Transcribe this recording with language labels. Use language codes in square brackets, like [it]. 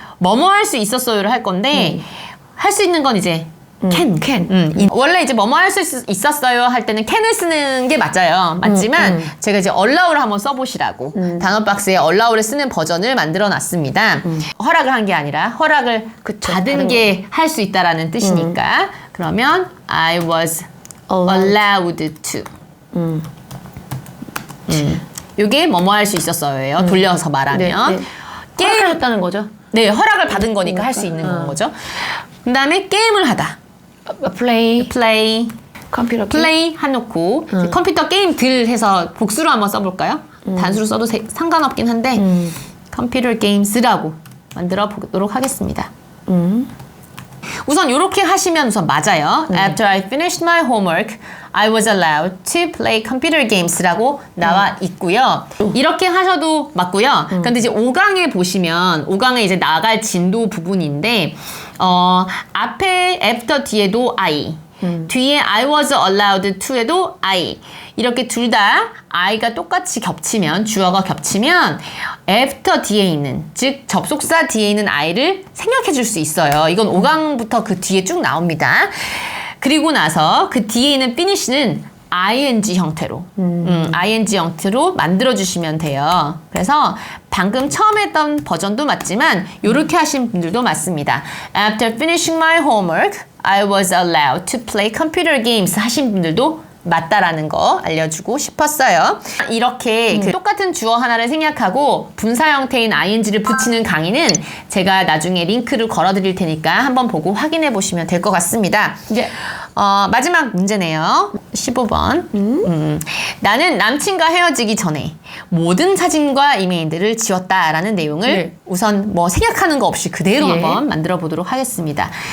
[ko] 뭐뭐 할 수 있었어요를 할 건데 할 수 있는 건 이제 can. 원래 이제 뭐뭐 할 수 있었어요 할 때는 can을 쓰는 게 맞아요. 맞지만 제가 이제 allow를 한번 써보시라고 단어 박스에 allow를 쓰는 버전을 만들어 놨습니다. 허락을 한 게 아니라 허락을 받은 게 할 수 있다라는 뜻이니까. 그러면 [en] I was allowed to. [ko] 이게 뭐뭐 할 수 있었어요예요. 돌려서 말하면. 게임을 했다는 거죠. 네, 허락을 받은 거니까 할 수 있는 거죠. 그 다음에 게임을 하다. [en] Play. play, [ko] 컴퓨터 게임. play 해놓고 컴퓨터 게임들 해서 복수로 한번 써볼까요? 단수로 써도 상관없긴 한데 컴퓨터 게임스라고 만들어 보도록 하겠습니다. 우선 이렇게 하시면 우선 맞아요. [en] After I finished my homework, I was allowed to play computer games [ko] 라고 나와 있고요. 이렇게 하셔도 맞고요. 근데 이제 5강에 보시면 5강에 이제 나갈 진도 부분인데 앞에 after 뒤에도 I, 뒤에 [en] I was allowed to [ko] 에도 I. 이렇게 둘 다 I가 똑같이 겹치면, 주어가 겹치면 after 뒤에 있는, 즉 접속사 뒤에 있는 I를 생략해 줄 수 있어요. 이건 5강부터 그 뒤에 쭉 나옵니다. 그리고 나서 그 뒤에 있는 finish는 ing 형태로 ing 형태로 만들어 주시면 돼요. 그래서 방금 처음 했던 버전도 맞지만 이렇게 하신 분들도 맞습니다. [en] After finishing my homework, I was allowed to play computer games [ko] 하신 분들도 맞다라는 거 알려주고 싶었어요. 이렇게 그 똑같은 주어 하나를 생략하고 분사 형태인 ing를 붙이는 강의는 제가 나중에 링크를 걸어드릴 테니까 한번 보고 확인해 보시면 될 것 같습니다. 이제 마지막 문제네요. 15번. 나는 남친과 헤어지기 전에 모든 사진과 이메일들을 지웠다라는 내용을 우선 뭐 생략하는 거 없이 그대로 한번 만들어 보도록 하겠습니다.